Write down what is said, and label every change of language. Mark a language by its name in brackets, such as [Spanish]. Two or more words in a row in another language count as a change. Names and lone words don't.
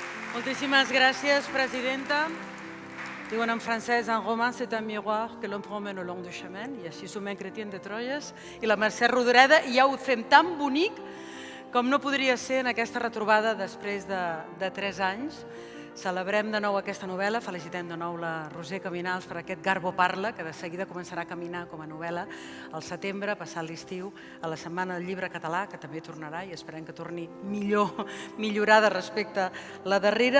[Catalan] Moltíssimes gràcies, presidenta. Diuen en francès, [French] un roman c'est un miroir que l'on promène au long du chemin, [Catalan] i així som en Chrétien de Troyes, i la Mercè Rodoreda, i ja ho fem tan bonic com no podria ser en aquesta retrobada després de 3 anys. Celebrem de nou aquesta novel·la, felicitem de nou la Roser Caminals per aquest Garbo Parla, que de seguida començarà a caminar com a novel·la al setembre, passat l'estiu, a la Setmana del Llibre Català, que també tornarà i esperem que torni millorada respecte a la darrera.